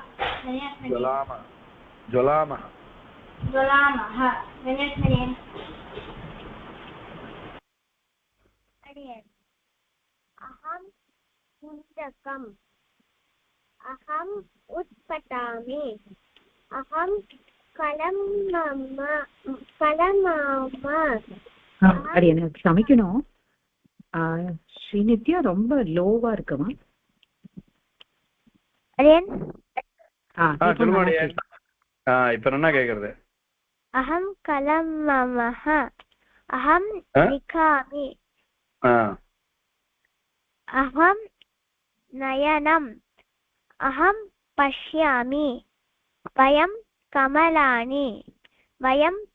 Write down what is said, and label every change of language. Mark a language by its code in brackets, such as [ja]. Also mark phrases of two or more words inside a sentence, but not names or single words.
[sa] अहं कुन्दकम् अहम् उत्पतामि अहं कलमाम [ta] அடியன் சமைக்கணும் ஸ்ரீநித்யா ரொம்ப லோவா இருக்குமா अडियन् இப்ப என்ன கேக்குறது [sa] अहं कलमामः अहं लिखामि अहं नयनम् अहं पश्यामि वयं कमलानि वयं